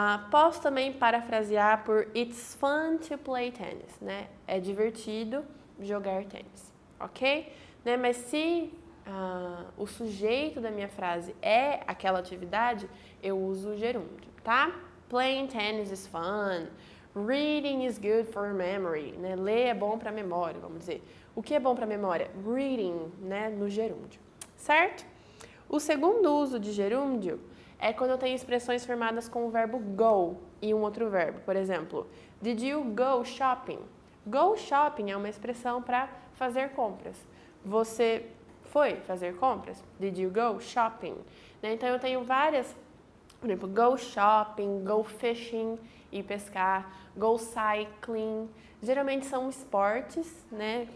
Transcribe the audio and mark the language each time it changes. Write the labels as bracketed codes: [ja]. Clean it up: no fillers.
[pt] Posso também parafrasear por [en] It's fun to play tennis, [pt] né? É divertido jogar tênis, ok? Né? Mas se o sujeito da minha frase é aquela atividade, eu uso o gerúndio, tá? [en] Playing tennis is fun. Reading is good for memory, né? [pt] Ler é bom para memória, vamos dizer. O que é bom para memória? Reading, né? No gerúndio, certo? O segundo uso de gerúndio é quando eu tenho expressões formadas com o verbo go e um outro verbo. [en] Por exemplo, did you go shopping? [pt] Go shopping é uma expressão para fazer compras. Você foi fazer compras? [en] Did you go shopping? [pt] Né? Então eu tenho várias, por exemplo, [en] go shopping, go fishing, [pt] ir pescar, [en] go cycling. [pt] Geralmente são esportes, né?